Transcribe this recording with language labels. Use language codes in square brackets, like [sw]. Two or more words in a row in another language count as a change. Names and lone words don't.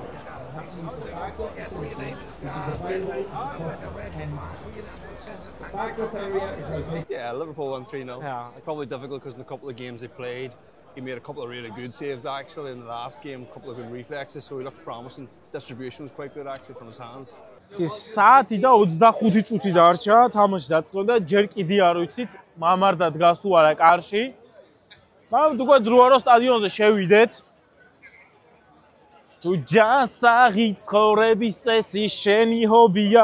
[en] They have to use the backdrop facility, which is available at a cost of £10. The backdrop area is open. Yeah, Liverpool won 3-0. Yeah. Probably difficult because in a couple of games they played, he made a couple of really good saves actually in the last game, a couple of good reflexes, so he looked promising. Distribution was quite good actually from his hands. [ka] საათი და 25 წუთი დარჩა თამაში დაწყო და ჯერ კიდე არ ვიცით მამარდა დგას თუ არა კარში. მაგრამ უკვე დროა რომ სტადიონზე შევიდეთ. თუ ჯანსაღი ცხოვრების წესი შენი ჰობია.